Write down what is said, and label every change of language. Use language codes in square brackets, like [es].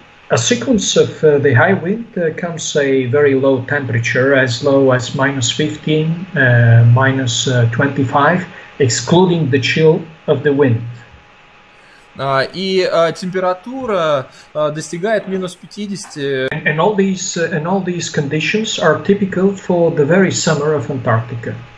[en] A sequence of the high wind comes a very low temperature, as low as -15, -25, excluding the chill of the wind. [ru] И температура достигает -50. [en] And all these conditions are typical for the very summer of Antarctica.